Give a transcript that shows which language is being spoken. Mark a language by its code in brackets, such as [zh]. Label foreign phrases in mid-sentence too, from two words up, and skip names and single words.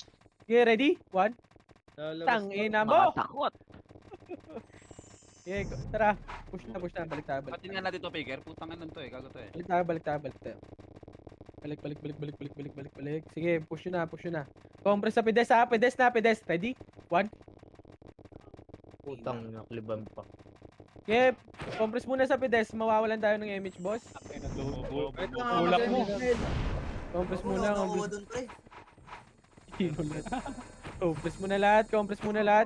[en] Okay, ready? [tl] 1. Tangina mo! Makatakot. Okay, tara. Push na. Balik tayo. Patin nga natin to, Piker. Putang ina to eh. Gago to eh. Balik tayo. Balik. Sige, push nyo na. Compress sa pedes ha. Pedes. Ready? 1. Putang na, kliban pa. Okay, compress muna sa pedes. Mawawalan tayo ng image, boss. Wait lang, Ulak kasi mo. Mel. Compress Ako muna. lang nakuha dun, pre. Compress muna lahat.